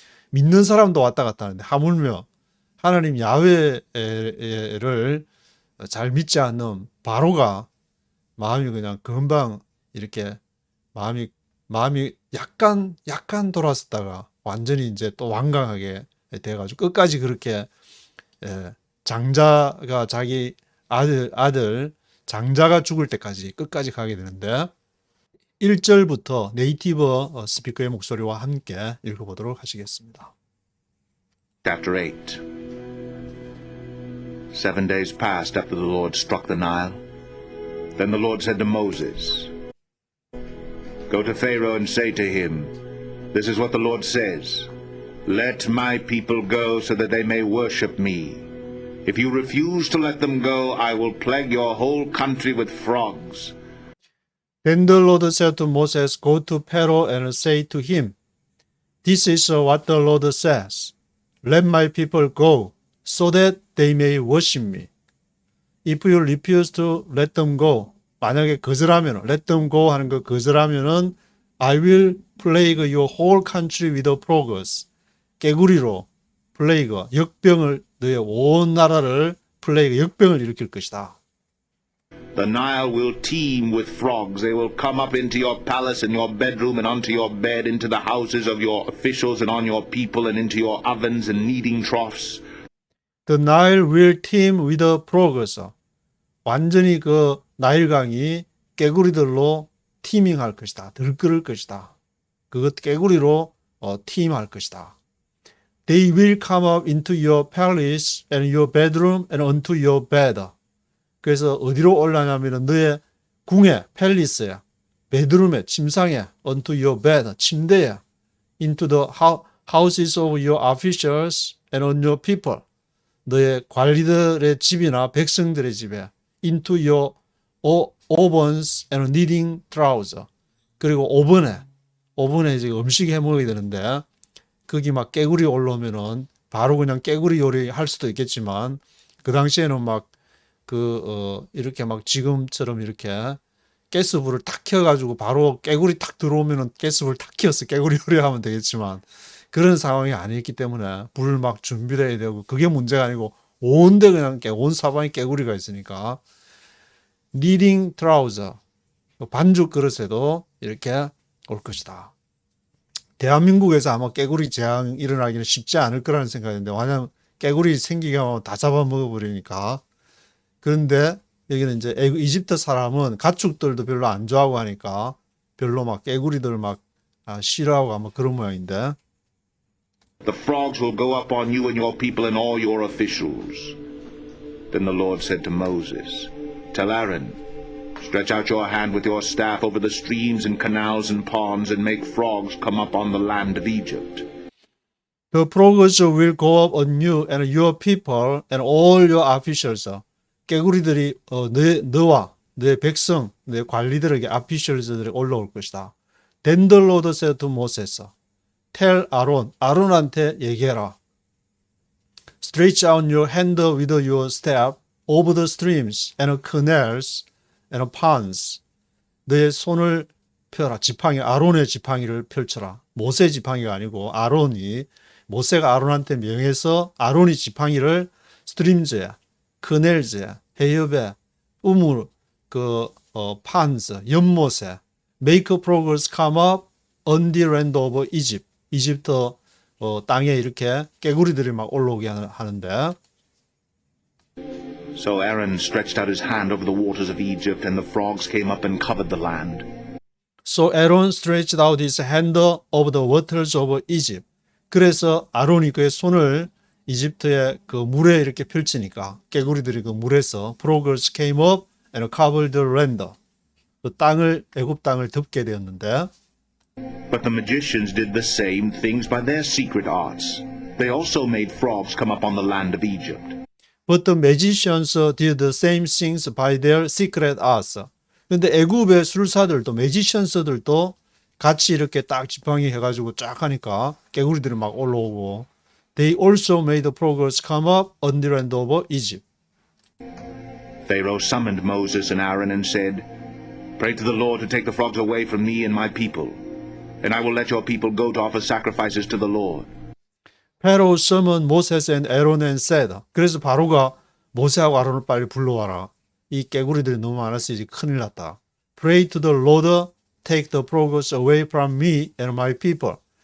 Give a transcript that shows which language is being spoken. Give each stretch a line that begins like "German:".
Korean: 믿는 사람도 왔다 갔다 하는데 하물며 하나님 야훼를 잘 믿지 않는 바로가 마음이 그냥 금방 이렇게 마음이 약간 돌아섰다가 완전히 이제 또 완강하게 돼가지고 끝까지 그렇게 장자가 자기 아들 장자가 죽을 때까지 끝까지 가게 되는데, 1절부터 네이티브 스피커의 목소리와 함께 읽어보도록 하시겠습니다.
English: Chapter 8. 7 days passed after the Lord struck the Nile. Then the Lord said to Moses, Go to Pharaoh and say to him, This is what the Lord says, Let my people go so that they may worship me. If you refuse to let them go, I will plague your whole country with frogs. Then the Lord said to Moses, Go to Pharaoh and say to him, This is what the Lord says, Let my people go so that they may worship me. If you refuse to let them go,
Korean: 만약에 거절하면,
English: let them go
Korean: 하는 거 거절하면은
English: I will plague your whole country with frogs.
Korean: 깨구리로 플레이그, 역병을 너의 온 나라를 플레이그, 역병을 일으킬 것이다.
English: The Nile will teem with frogs. They will come up into your palace and your bedroom and onto your bed, into the houses of your officials and on your people and into your ovens and kneading troughs. The Nile will teem with frogs.
Korean: 완전히 그 나일강이 깨구리들로 티밍할 것이다. 들끓을 것이다. 그것 깨구리로 팀할 것이다.
English: They will come up into your palace and your bedroom and onto your bed.
Korean: 그래서 어디로 올라냐면 너의 궁에, 팰리스에, 베드룸에, 침상에,
English: onto your bed,
Korean: 침대에,
English: into the houses of your officials and on your people.
Korean: 너의 관리들의 집이나 백성들의 집에,
English: into your ovens and kneading troughs.
Korean: 그리고 오븐에 이제 음식 해 먹어야 되는데, 거기 막 깨구리 올라오면은 바로 그냥 깨구리 요리 할 수도 있겠지만, 그 당시에는 막 이렇게 막 지금처럼 이렇게 가스불을 탁 켜가지고 바로 깨구리 탁 들어오면은 가스불 탁 켜서 깨구리 요리하면 되겠지만, 그런 상황이 아니었기 때문에 불을 막 준비해야 되고, 그게 문제가 아니고 온데 그냥 온 사방에 깨구리가 있으니까.
English: kneading troughs,
Korean: 반죽 그릇에도 이렇게 올 것이다. 대한민국에서 아마 깨구리 재앙 일어나기는 쉽지 않을 거라는 생각인데, 왜냐하면 깨구리 생기게 하면 다 잡아먹어버리니까. 그런데 여기는 이제 이집트 사람은 가축들도 별로 안 좋아하고 하니까 별로 막 깨구리들 막 싫어하고 아마 그런 모양인데.
English: The frogs will go up on you and your people and all your officials. Then the Lord said to Moses, Tell Aaron, stretch out your hand with your staff over the streams and canals and ponds and make frogs come up on the land of Egypt. The frogs will go up on you and your people and all your officials.
Korean: 깨구리들이 너와 내 백성, 내 관리들에게 officials들이 올라올 것이다.
English: Then the Lord said to Moses, Tell Aaron,
Korean: 아론한테 얘기해라.
English: Stretch out your hand with your staff of the streams and canals and ponds.
Korean: 너의 손을 펴라. 지팡이, 아론의 지팡이를 펼쳐라. 모세 지팡이가 아니고 아론이, 모세가 아론한테 명해서 아론이 지팡이를 스트림즈에, 커넬즈에, 해협에, 우물,
English: ponds,
Korean: 연못에,
English: make progress come up on the land of Egypt.
Korean: 이집트 땅에 이렇게 깨구리들이 막 올라오게 하는데,
English: So Aaron stretched out his hand over the waters of Egypt, and the frogs came up and covered the land. So Aaron stretched out his hand over the waters of Egypt.
Korean: 그래서 아론이 그의 손을 이집트의 그 물에 이렇게 펼치니까 깨구리들이 그 물에서
English: frogs came up and covered the land.
Korean: 그 땅을, 애굽 땅을 덮게 되었는데,
English: But the magicians did the same things by their secret arts. They also made frogs come up on the land of Egypt. But the magicians did the same things by their secret arts.
Korean: 근데 애굽의 술사들도, 매지션스들도 같이 이렇게 딱 지팡이 해가지고 쫙 하니까 깨구리들이 막 올라오고,
English: They also made the frogs come up on the land of Egypt. Pharaoh summoned Moses and Aaron and said, Pray to the Lord to take the frogs away from me and my people, and I will let your people go to offer sacrifices to the Lord. Pharaoh summoned Moses and Aaron and said.
Korean: 그래서 바로가 모세하고 아론을 빨리 불러와라. 이 깨구리들이 너무 많아서 이제 큰일 났다.
English: Pray to the Lord, take the frogs away from me and my people.